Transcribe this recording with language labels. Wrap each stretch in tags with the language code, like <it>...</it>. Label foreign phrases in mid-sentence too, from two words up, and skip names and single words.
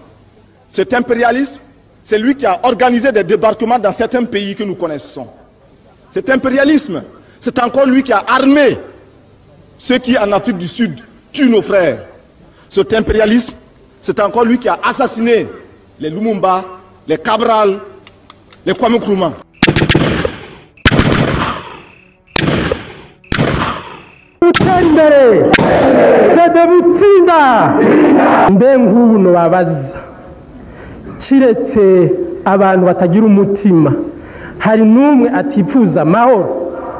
<fr>Cet impérialisme, c'est lui qui a organisé des débarquements dans certains pays que nous connaissons. Cet impérialisme, c'est encore lui qui a armé ceux qui, en Afrique du Sud, tuent nos frères. Cet impérialisme, c'est encore lui qui a assassiné les Lumumba, les Cabral, les Kwame Nkrumah.</fr> <rn>Kiretse abantu batagira umutima hari numwe atifuza mahoro</rn>